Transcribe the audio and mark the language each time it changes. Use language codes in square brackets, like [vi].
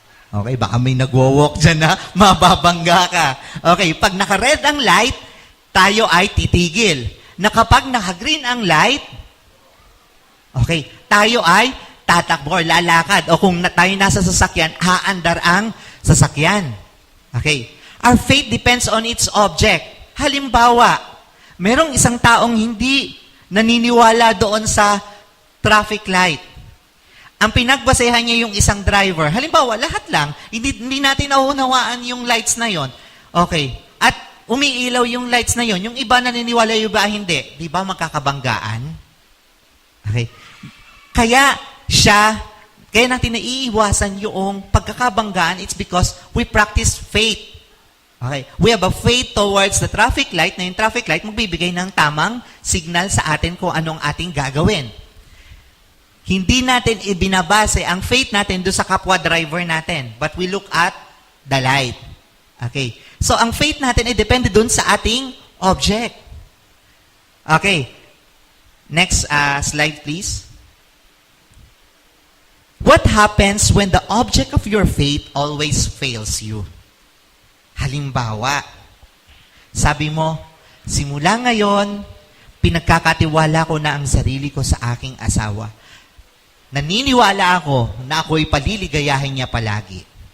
[tl] Okay, baka may nagwo-walk dyan na mababangga ka. Okay, pag naka-red ang light, tayo ay titigil. Na kapag naka-green ang light, okay, tayo ay tatakbo or lalakad. O kung tayo nasa sasakyan, haandar ang sasakyan. Okay. [en] Our faith depends on its object. [tl] Halimbawa, merong isang taong hindi naniniwala doon sa traffic light. Ang pinagbasehan niya yung isang driver. Halimbawa, lahat lang, hindi natin naunawaan yung lights na yon. Okay. At umiilaw yung lights na yon. Yung iba naniniwala, yung iba hindi. Di ba magkakabanggaan? Okay. Kaya natin naiiwasan yung pagkakabanggaan, [en] it's because we practice faith. [tl] Okay. [en] We have a faith towards the traffic light, [tl] na yung traffic light magbibigay ng tamang signal sa atin kung anong ating gagawin. Hindi natin ibinabase ang faith natin doon sa kapwa driver natin, [en] but we look at the light. [tl] Okay. So, ang faith natin ay depende doon sa ating object. [en] Okay. Next slide, please. What happens when the object of your faith always fails you? [tl] Halimbawa, sabi mo, simula ngayon, pinagkakatiwala ko na ang sarili ko sa aking asawa. Naniniwala ako na ako'y paliligayahin niya palagi.